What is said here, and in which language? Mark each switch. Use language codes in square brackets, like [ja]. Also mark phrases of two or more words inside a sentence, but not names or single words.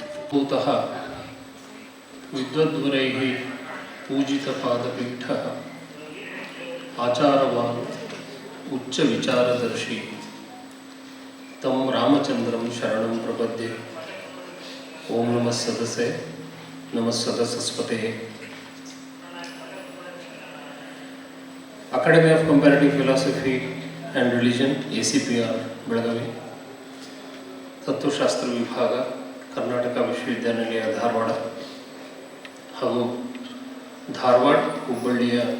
[sa] ಭೂತಃ ವಿದ್ವದ್ವರೈಃ ಪೂಜಿತಪಾದಪೀಠಃ ಆಚಾರವಾನ್ ಉಚ್ಚ ವಿಚಾರದರ್ಶಿ ತಂ ರಾಮಚಂದ್ರಂ ಶರಣಂ ಪ್ರಪದ್ಯೆ. ಓಂ ನಮಃ ಸದಸೆ ನಮಃ ಸದಸಸ್ಪತೆ. [kn] ಅಕಾಡೆಮಿ ಆಫ್ ಕಂಪ್ಯಾರಿಟಿವ್ ಫಿಲಾಸಫಿ ಆ್ಯಂಡ್ ರಿಲಿಜನ್ ACPR ಬೆಳಗಾವಿ, ತತ್ವಶಾಸ್ತ್ರ ವಿಭಾಗ, ಕರ್ನಾಟಕ ವಿಶ್ವವಿದ್ಯಾನಿಲಯ ಧಾರವಾಡ ಹಾಗೂ ಧಾರವಾಡ ಹುಬ್ಬಳ್ಳಿಯ